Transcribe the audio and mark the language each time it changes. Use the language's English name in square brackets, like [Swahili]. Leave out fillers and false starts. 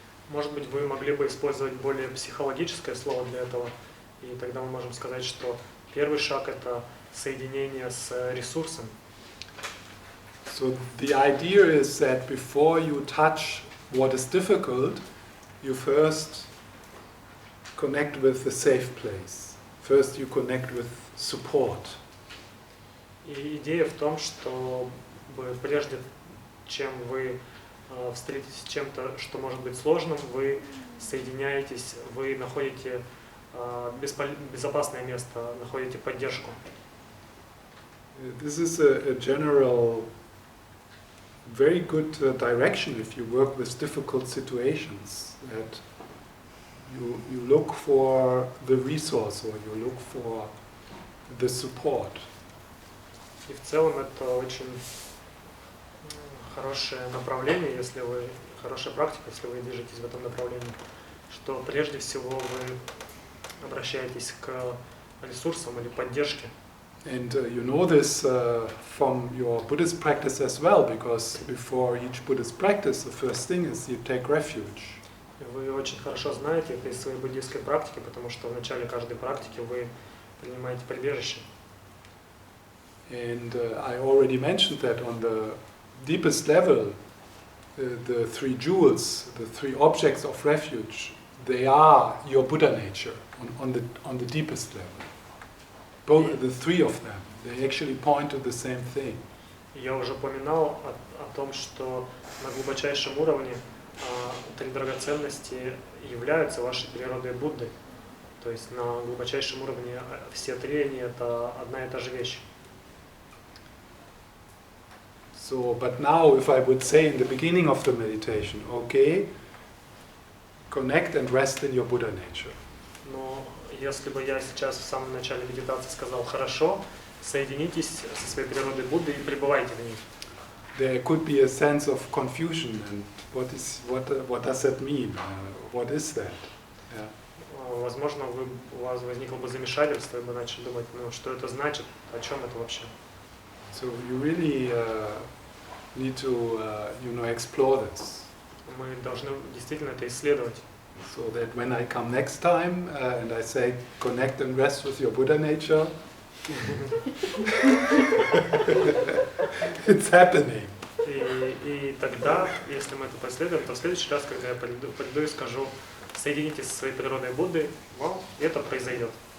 [Russian] Может быть, вы могли бы использовать более психологическое слово для этого, и тогда мы можем сказать, что первый шаг — это соединение с ресурсом. [English] So the idea is that before you touch what is difficult, you first connect with the safe place. First you connect with support. [Russian] И идея в том, что прежде чем вы встретитесь с чем-то, что может быть сложным, вы соединяетесь, вы находите безопасное место, находите поддержку. [English] This is a general, very good direction if you work with difficult situations. That you look for the resource or you look for the support. [Russian] И в целом это очень хорошее направление, если вы, хорошая практика, если вы движетесь в этом направлении, что прежде всего вы обращаетесь к ресурсам или поддержке. [English] And you know this from your Buddhist practice as well, because before each Buddhist practice, the first thing is you take refuge. [Russian] Вы очень хорошо знаете это из своей буддийской практики, потому что в начале каждой практики вы принимаете прибежище. [English] And I already mentioned that on the deepest level, the three jewels, the three objects of refuge, they are your Buddha nature on the deepest level. Both the three of them, they actually point to the same thing. [Russian] Я уже упоминал о том, что на глубочайшем уровне три драгоценности являются вашей природой Будды. То есть на глубочайшем уровне все три они это одна и та же вещь. [English] So, but now if I would say in the beginning of the meditation, okay, connect and rest in your Buddha nature. [Russian] Но если бы я сейчас в самом начале медитации сказал «хорошо», соединитесь со своей природой Будды и пребывайте в ней. [English] There could be a sense of confusion and what does that mean? What is that? Yeah. [Russian] Возможно, у вас возникло бы замешательство, и вы начали думать, ну что это значит, о чем это вообще. [English] So you really need to explore this. [Russian] Мы должны действительно это исследовать. [English] So that when I come next time and I say connect and rest with your Buddha nature, it's happening. [Russian] И тогда, если мы это последуем, то в следующий раз, когда я приду и скажу, соединитесь со своей природой Будды, это произойдет.